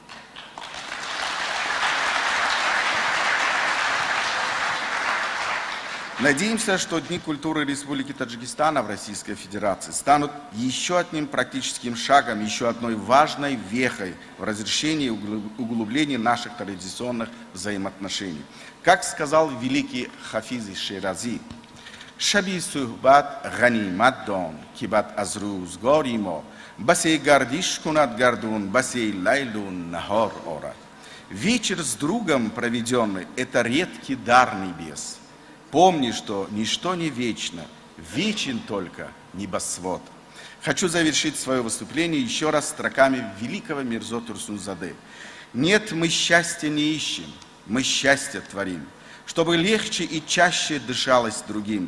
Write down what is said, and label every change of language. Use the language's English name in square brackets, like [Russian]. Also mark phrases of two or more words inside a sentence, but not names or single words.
[Russian] Надеемся, что Дни культуры Республики Таджикистана в Российской Федерации станут еще одним практическим шагом, еще одной важной вехой в разрешении и углублении наших традиционных взаимоотношений. Как сказал великий [Tajik] Хафиз Ширази, «Шаби сухбат ганимат дон, кибат аз рӯзгори мо, басе гардиш кунад гардун, басе лайлун нахор орад». [Russian] Вечер с другом проведенный – это редкий дар небес. Помни, что ничто не вечно, вечен только небосвод. Хочу завершить свое выступление еще раз строками великого Мирзо Турсунзаде. «Нет, мы счастья не ищем, мы счастье творим, чтобы легче и чаще дышалось другим.